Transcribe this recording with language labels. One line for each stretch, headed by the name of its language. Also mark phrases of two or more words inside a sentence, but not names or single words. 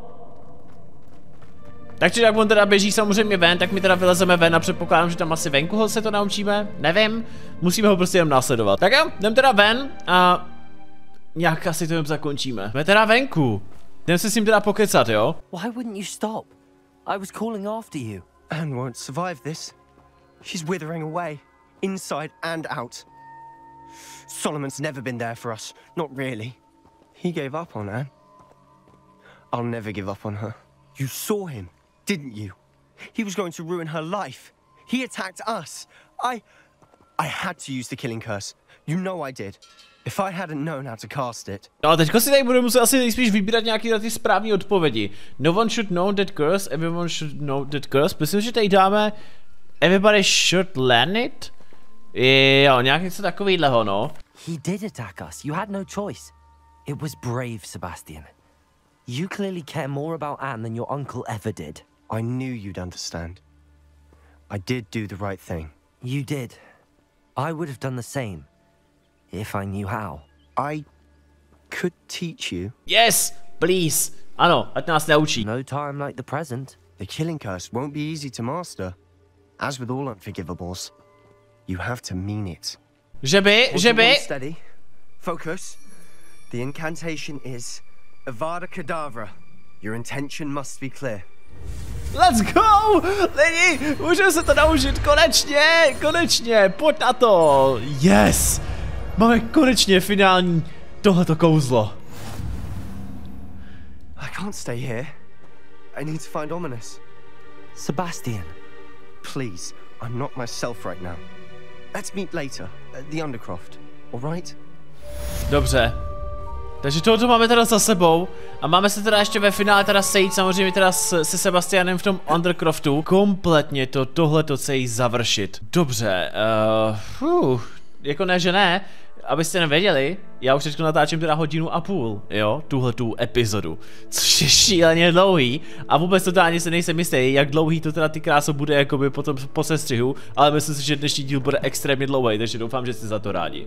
Czech: Takže jak on teda běží samozřejmě ven, tak my teda vylezeme ven a předpokládám, že tam asi venku ho se to naučíme, nevím, musíme ho prostě jen následovat. Tak jo, jdem teda ven a nějak asi to jen zakončíme. Jsme teda venku, jdem se s ním teda pokecat, jo?
English: Why wouldn't you stop? I was calling after you. Anne won't survive this. She's withering away, inside and out. Solomon's never been there for us, not really. He gave up on Anne. I'll never give up on her. You saw him, didn't you? He was going to ruin her life. He attacked us. I had to use the killing curse. You know I did. If I hadn't known how to cast it.
Czech: No a teďko si tady budeme muset asi nejspíš vybírat nějaké ty správné odpovědi.
English: No one should know that curse, everyone should know that curse.
Czech: Myslím, že tady dáme
English: everybody should learn it.
Czech: Jo, nějak něco takovýhleho, no.
English: He did attack us. You had no choice. It was brave, Sebastian. You clearly care more about Anne than your uncle ever did. I knew you'd understand. I did do the right thing. You did. I would have done the same. If I knew how. I could teach you. Yes, please.
Czech: Ano, ať nás naučí.
English: No time like the present. The killing curse won't be easy to master. As with all unforgivables, you have to mean it.
Czech: Že by.
English: Steady. Focus. The incantation is AVADA KEDAVRA. Your intention must be clear. Let's go!
Czech: Lidi, můžeme se to naučit, konečně, pojď na to, yes! Máme konečně finální tohleto kouzlo.
English: I can't stay here. I need to find Ominous. Sebastian. Please, I'm not myself right now. Let's meet later, at the Undercroft, alright?
Czech: Dobře. Takže tohoto máme teda za sebou a máme se teda ještě ve finále teda sejít samozřejmě teda se Sebastianem v tom Undercroftu. Kompletně tohleto celý završit. Dobře, jako ne, že ne, abyste nevěděli, já už teďko natáčím teda 1,5 hodiny, jo, tuhletu epizodu, což je šíleně dlouhý a vůbec totálně se nejsem jistý, jak dlouhý to teda ty kráso bude jakoby potom po sestřihu, ale myslím si, že dnešní díl bude extrémně dlouhý, takže doufám, že jste za to rádi.